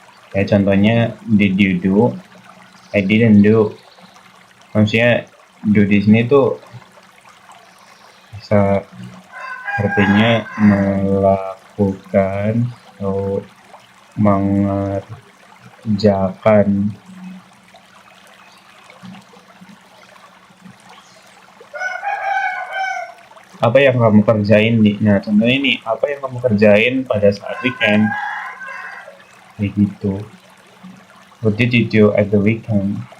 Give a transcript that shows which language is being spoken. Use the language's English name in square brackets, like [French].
[Indonesian] Kayak contohnya, [English] did you do? I didn't do. [Indonesian] Maksudnya do di sini tuh bisa artinya melakukan atau mengerjakan. Apa yang kamu kerjain nah contohnya ini, apa yang kamu kerjain pada saat weekend, kayak gitu. [English] What did you do at the weekend?